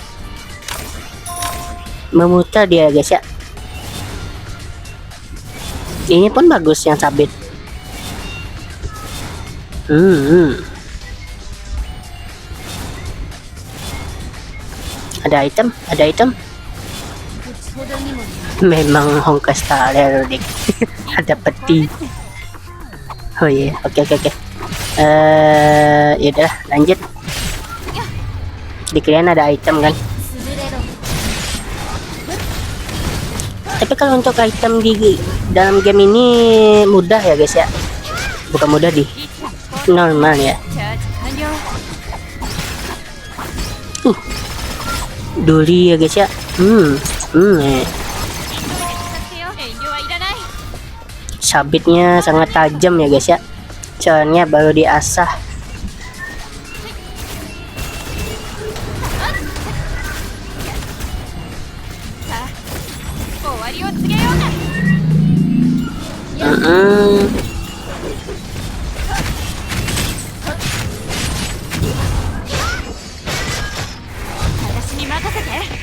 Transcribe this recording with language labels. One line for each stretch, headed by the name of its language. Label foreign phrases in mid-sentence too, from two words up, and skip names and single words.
Indonesian: Memutar dia guys ya. Ini pun bagus yang sabit. Ada item.
Japanese: ほどにもね。
Indonesian: Memang Honkai Star Rail dik. Ada peti. Oh iya, oke. Yaudah lanjut. Dikirain ada item kan.
Japanese: 潰れろ。
Indonesian: Tapi kalau untuk item di dalam game ini mudah ya guys ya. Bukan mudah di normal ya.
Japanese: チャージ完了。
Indonesian: Duri ya guys ya.
Japanese: 使ってよ。遠慮はいらない。
Indonesian: Sabitnya sangat tajam ya guys ya. Soalnya baru diasah.
Japanese: Sa, 終わりを告げようか。私に任せて。